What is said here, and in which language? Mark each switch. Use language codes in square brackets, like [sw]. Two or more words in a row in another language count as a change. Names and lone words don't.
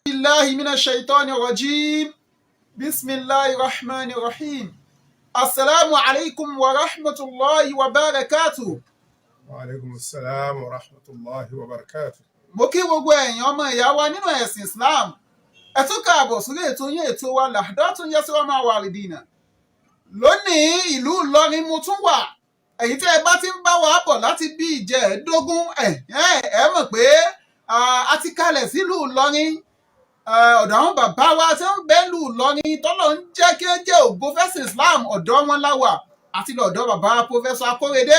[ar] بالله من الشيطان الرجيم بسم الله الرحمن الرحيم السلام عليكم ورحمة الله وبركاته. وعليكم السلام ورحمة الله وبركاته. [yo] mo kí gbogbo ẹ̀yin ọmọ ìyá wa nínú ẹ̀sìn Islam ẹ tún káàbọ̀ sórí ètò yín ètò wa Lahdatun Yasira Walidina. lónìí ìlú Ìlọrin mo tún wà ẹ̀yin tí ẹ bá ti ń bá wa bọ̀ láti bí ìjẹ́ẹ̀dógún ẹ mọ̀ pé a ti kalẹ̀ sílùú Ìlọrin ọ̀dọ̀ àwọn bàbá wa tí ń bẹ lù Ìlọrin tọ́lọ̀ ń jẹ́ kí ó jẹ́ ògo fẹ́sìn Islam ọ̀dọ̀ wọn láwà àti lọ́dọ̀ bàbá Pòfẹ́sọ̀ Akórèdé.